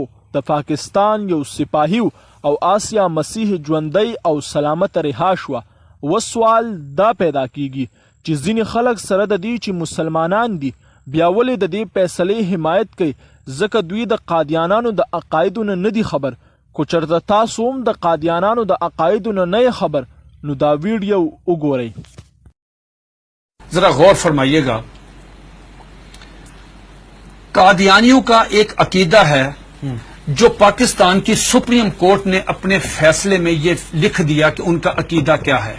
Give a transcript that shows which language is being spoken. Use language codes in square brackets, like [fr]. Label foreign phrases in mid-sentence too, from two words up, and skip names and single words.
[ps] د پاکستان یو سپاهی او آسیا مسیح ژوندی او سلامت رها شو وسوال دا پیدا کیږي چې ځینې خلک سره د دې چې مسلمانان دي بیا ولې د دې فیصلې حمایت کوي ځکه دوی د قادیانانو د عقایدو نه دي خبر کو چرته تاسو هم د قادیانانو د عقایدو نه خبر نو دا ویڈیو اگورئی [ur] ذرا غور فرمائیے گا قادیانیوں کا ایک عقیدہ ہے جو پاکستان کی سپریم کورٹ نے اپنے فیصلے میں یہ لکھ دیا کہ ان کا عقیدہ کیا ہے